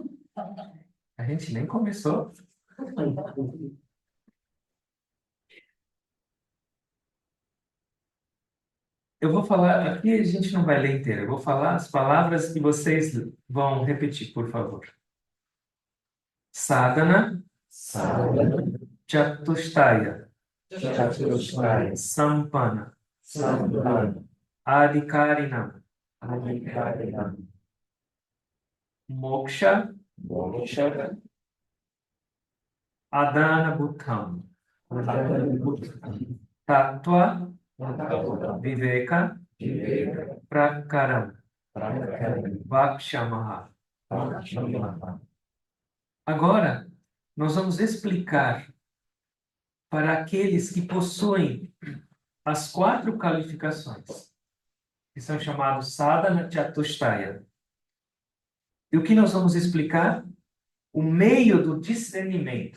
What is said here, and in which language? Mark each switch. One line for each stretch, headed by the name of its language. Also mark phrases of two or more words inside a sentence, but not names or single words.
Portuguese: A gente nem começou. Eu vou falar, aqui a gente não vai ler inteiro, eu vou falar as palavras que vocês vão repetir, por favor.
Sanskrit: Sadhana, Sadhana, Chatushtaya, Chaturashaya, Sampana, Sampana, Adhikarinam, Adhikarinam, Moksha, Moksha, Adana Bhutam, Adhana, Tattva, Tattva, Viveka, Viveka, Prakaram, Prakaram, Vakshamaha. Vakshamaha.
Portuguese: Agora, nós vamos explicar para aqueles que possuem as 4 qualificações, que são chamados
Sanskrit: Sadhana Chatushtaya.
Portuguese: E o que nós vamos explicar? O meio do discernimento.